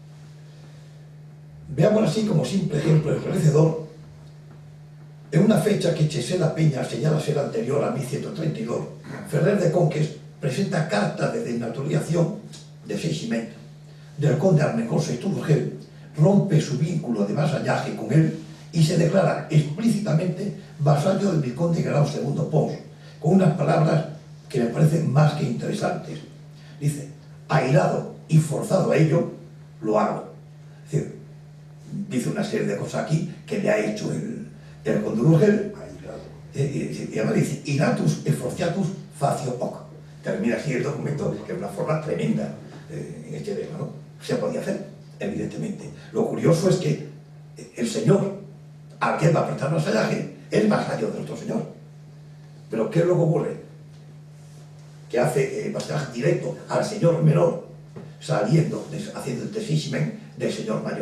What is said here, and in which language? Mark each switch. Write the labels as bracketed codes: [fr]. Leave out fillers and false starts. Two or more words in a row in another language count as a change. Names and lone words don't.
[es] Veamos así como simple ejemplo esclarecedor, en una fecha que Chesela Peña señala ser anterior a 1132, Ferrer de Conques presenta carta de desnaturalización de Seiximent del conde Armencosa y Tudorgel, rompe su vínculo de vasallaje con él y se declara explícitamente vasallo del vizconde Grado II Pons, con unas palabras que me parecen más que interesantes. Dice: airado y forzado a ello, lo hago. Es decir, dice una serie de cosas aquí que le ha hecho el conde Urgel, y además dice: [la] iratus e forciatus facio hoc. [es] Termina así el documento, que es una forma tremenda en este tema, ¿no? Se podía hacer, evidentemente. Lo curioso es que el señor al que va a prestar vasallaje es vasallo del otro señor. Pero ¿qué es lo que ocurre? Que hace vasallaje directo al señor menor, saliendo, haciendo el desistiment del señor mayor.